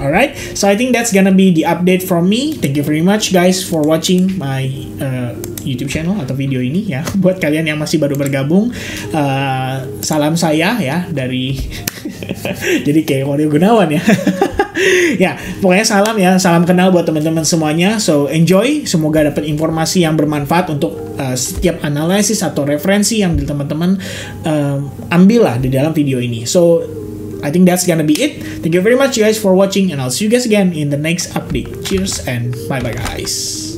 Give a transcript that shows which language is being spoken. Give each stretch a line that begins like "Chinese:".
English: Alright, so I think that's gonna be the update from me. Thank you very much guys for watching my YouTube channel
Indonesian: atau video ini ya. Buat kalian yang masih baru bergabung, salam saya ya dari jadi kayak Mario Gunawan ya. Ya, pokoknya salam ya, salam kenal buat teman-teman semuanya.
English: So enjoy,
Indonesian: semoga dapat informasi yang bermanfaat untuk setiap analisis atau referensi yang teman-teman ambil lah di dalam video ini.
English: So I think that's gonna be it. Thank you very much you guys for watching and I'll see you guys again in the next update. Cheers and bye bye guys.